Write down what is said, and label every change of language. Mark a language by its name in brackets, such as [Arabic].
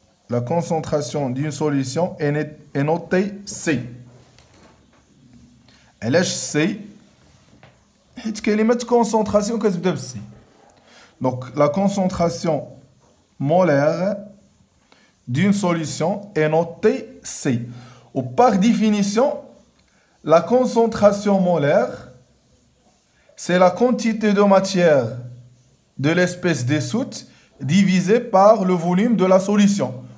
[French] La concentration d'une solution est notée C. [Arabic] علاش C حيت كلمة concentration كتبدا ب C. [French] Donc la concentration molaire d'une solution est notée C. Ou par définition, la concentration molaire, c'est la quantité de matière de l'espèce dissoute divisée par le volume de la solution.